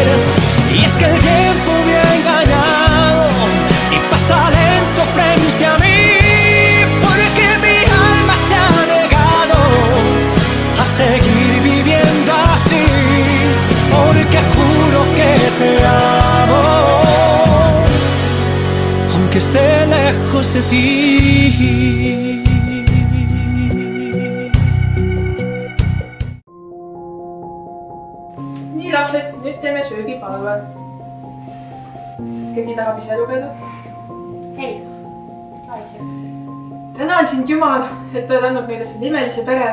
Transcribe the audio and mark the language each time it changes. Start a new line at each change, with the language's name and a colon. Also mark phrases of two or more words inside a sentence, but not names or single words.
Spanish: Y es que el tiempo me ha engañado y pasa lento frente a mí, porque mi alma se ha negado a seguir viviendo así, porque juro que te amo, aunque esté lejos de ti.
Estonian: Nii lapsed, nüüd teeme söögipalve. Keegi tahab ise lugeda? Ei, Aisja. Tänan sind Jumal, et oled andnud meile selle imelise pere.